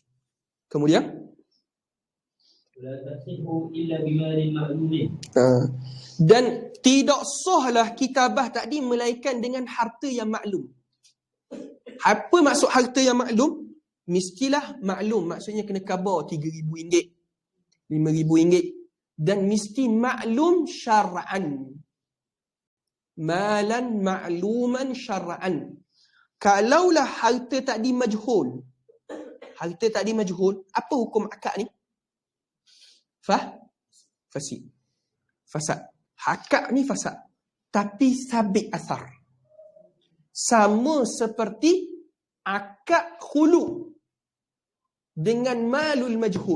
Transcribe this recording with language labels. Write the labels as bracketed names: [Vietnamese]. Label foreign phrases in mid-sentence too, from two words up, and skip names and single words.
[Malay] Kemudian dan tidak sahlah kitabah tadi melainkan dengan harta yang maklum. Apa maksud harta yang maklum? Mestilah maklum, maksudnya kena khabar RM3,000, RM5,000, dan mesti maklum syar'an. [Arabic] مالا معلوما شرعا. [Malay] Kalaulah harta tadi majhul, apa hukum akad ni? Fasad. Akad ni fasad. Tapi sabit asar. Sama seperti akad khulu dengan [Arabic] مال مجهول.